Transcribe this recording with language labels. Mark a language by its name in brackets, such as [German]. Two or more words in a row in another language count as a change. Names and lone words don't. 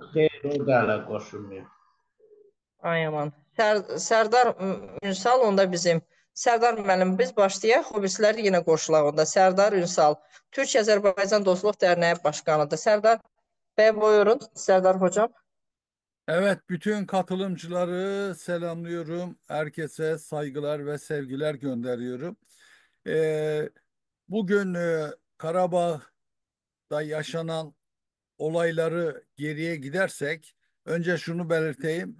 [Azerbaijani] Xeyr, o da hələ qoşulmuyor. Ay aman. Sərdar Ünsal onda bizim. Sərdar müəllim, biz başlayaq. Hobisləri yenə qoşulaq onda. Sərdar Ünsal, Türk-Azərbaycan Dostluq Dərnəyi Başqanıdır. Sərdar bəy buyurun. Sərdar hocam. [Turkish] Evet, bütün katılımcıları selamlıyorum. Herkese saygılar ve sevgiler gönderiyorum. Bugün Karabağ'da yaşanan olayları geriye gidersek, önce şunu belirteyim.